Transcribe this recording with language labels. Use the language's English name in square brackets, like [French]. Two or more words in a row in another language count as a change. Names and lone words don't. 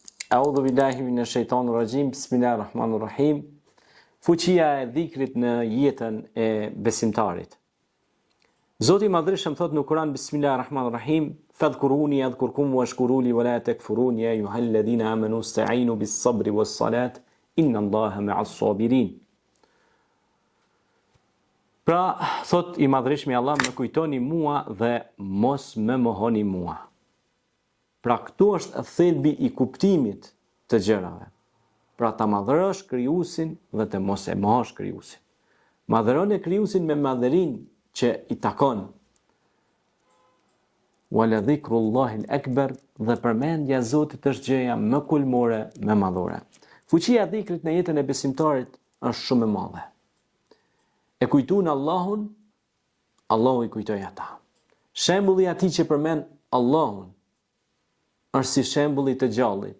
[Arabic] أعوذ بالله من الشيطان الرجيم. بسم الله الرحمن الرحيم. [Albanian] Fuqia e dhikrit në jetën e besimtarit. Zoti i Madhërisht thot në Kur'an [Arabic] بسم الله الرحمن الرحيم فاذكروني أذكركم واشكروا لي ولا تكفرون يا أيها الذين آمنوا استعينوا بالصبر والصلاة إن الله مع الصابرين. [Albanian] Pra, thot i Madhërisht Allah, më kujtoni mua dhe mos më mohoni mua. Pra këtu është thelbi i kuptimit të gjërave. Pra ta madhërosh krijuesin dhe të mos e mohosh krijuesin. Madhëron e krijuesin me madhërinë që i takon. [Arabic] ولذكر الله أكبر, [Albanian] dhe përmendja e Zotit është gjëja më kulmore, më madhore. Fuqia e dhikrit në jetën e besimtarit është shumë e madhe. E kujtuan Allahun, Allahu i kujtoi ata. Shembulli i atij që përmend Allahun është si shembulli të gjallit.